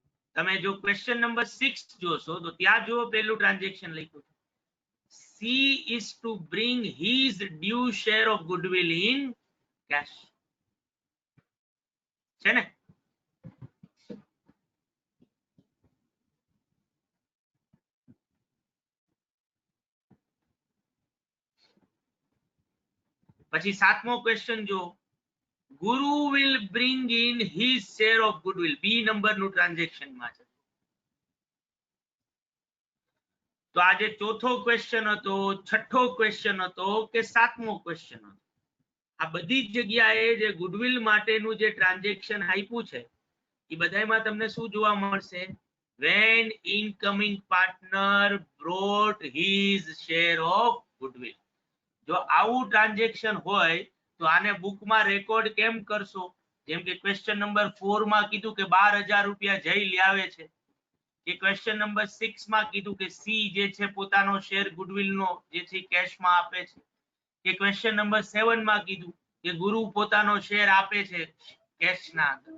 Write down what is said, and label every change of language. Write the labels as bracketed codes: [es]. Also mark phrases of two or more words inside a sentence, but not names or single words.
[gu] તમે જો [en] question number [gu] 6 જોશો તો ત્યાં જો પહેલું ટ્રાન્ઝેક્શન લખ્યું છે, [en] C is to bring his due share of goodwill in cash. [gu] છે ને? પછી સાતમો ક્વેશ્ચન જો, ગુરુ [en] will bring in his share of goodwill, [gu] B નંબરનું ટ્રાન્ઝેક્શન માં છે. તો આજે ચોથો ક્વેશ્ચન હતો, છઠ્ઠો ક્વેશ્ચન હતો કે સાતમો ક્વેશ્ચન હતો? આ બધી જ જગ્યાએ જે ગુડવિલ માટેનું જે ટ્રાન્ઝેક્શન આપ્યું છે એ બધામાં તમને શું જોવા મળશે? [en] when incoming partner brought his share of goodwill. [gu] જો આવું ટ્રાન્ઝેક્શન હોય તો આને બુકમાં રેકોર્ડ કેમ કરશો? જેમ કે [en] question number [gu] 4 માં કીધું કે 12,000 રૂપિયા જઈ લાવે છે, કે ક્વેશ્ચન નંબર 6 માં કીધું કે સી જે છે પોતાનો [en] share goodwill [gu] નો જે છે કેશમાં આપે છે, કે [en] question number [gu] 7 માં કીધું કે ગુરુ પોતાનો શેર આપે છે કેશના અંદર.